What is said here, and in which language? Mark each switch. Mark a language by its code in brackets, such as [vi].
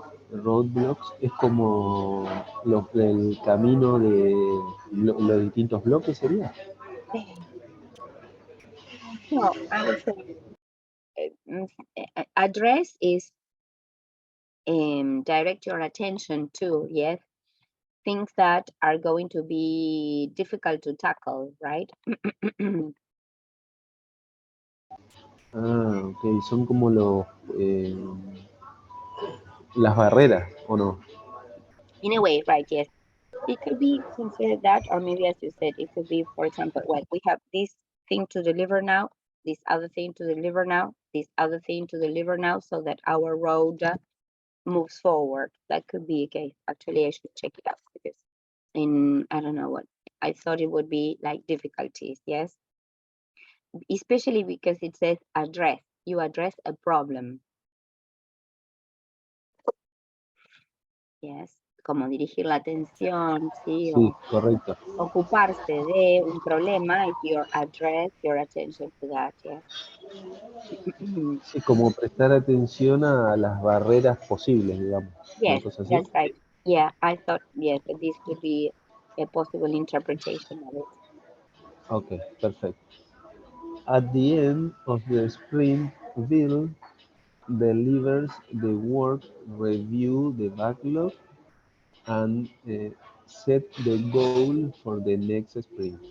[es] Roadblocks es como el camino de los distintos bloques, ¿sería? [en] No, I would say address is direct your attention to, yes, things that are going to be difficult to tackle, right? Ah, ok. [es] Son como eh, las barreras, ¿o no? [en] In a way, right? Yes, it could be considered that, or maybe as you said, it could be, for example, well, we have this thing to deliver now, this other thing to deliver now, this other thing to deliver now, so that our road moves forward. That could be a case. Actually, I should check it out because in I don't know what I thought it would be like difficulties. Yes, especially because it says address. You address a problem. [es] Yes, como dirigir la atención, sí, Sí, o correcto. ocuparse de un problema [en] if you address your attention to that. Yes. [es] Sí, como prestar atención a las barreras posibles, digamos. Una [en] Yes, [es] cosa así. [en] that's right. Yeah, I thought yes, that this could be a possible interpretation of it. Ok, perfecto. At the end of the sprint, Bill delivers the work, review the backlog, and set the goal for the next sprint.